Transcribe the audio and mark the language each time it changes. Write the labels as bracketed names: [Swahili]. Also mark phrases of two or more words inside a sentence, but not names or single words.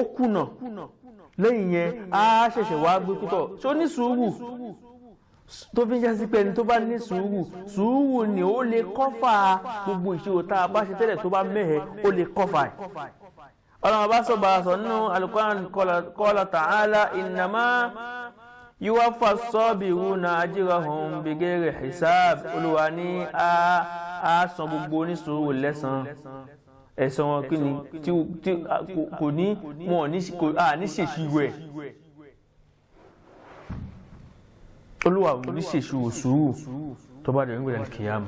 [Yoruba] kùnà lẹ́yìn yẹn á ṣẹ̀ṣẹ̀ wá gbé púpọ̀ ṣó ní sùúrù tó fi ń já sí pé ẹni tó bá ní sùúrù ni ó lè kọ́fà gbogbo ìṣirò tá a bá ṣe tẹ́lẹ̀ tó bá mẹ́hẹ̀ ó lè kọ́fà ẹ̀ ọlọ́run bá sọ nínú Al-Qur'an [Arabic] قال تعالى إنما يوفى الصابرون أجرهم بغير حساب [Yoruba] olúwa ní a san gbogbo onísùúrù lẹ́san ẹ̀san wọn kí ni tí kò ní wọn ní ṣèṣirò ẹ̀ Olúwa ò ní ṣèṣirò sùúrù tó bá dẹ̀rùn gbẹ̀dẹ̀ kìyàmù.